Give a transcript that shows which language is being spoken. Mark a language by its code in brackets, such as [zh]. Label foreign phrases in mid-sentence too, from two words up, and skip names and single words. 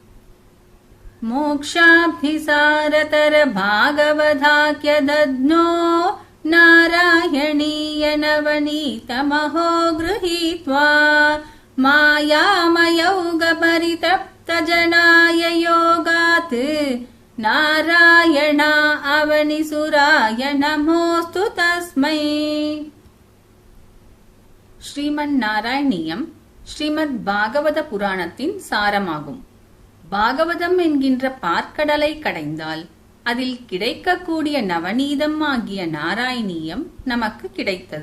[sa] मोक्षाब्धिसारतर भागवधाख्य दध्नो नारायणीय नवनीतमहो गृहीत्वा मायामयौग परितप्त जनाय योगात् नारायणा अवनिसुराय नमोस्तु तस्मै. [ta] ஸ்ரீமன் நாராயணியம் ஸ்ரீமத் பாகவத புராணத்தின் சாரமாகும். பாகவதம் என்கின்ற பார்க்கடலை கடைந்தால் அதில் கிடைக்கக்கூடிய நவநீதம் ஆகிய நாராயணியம் நமக்கு கிடைத்தது.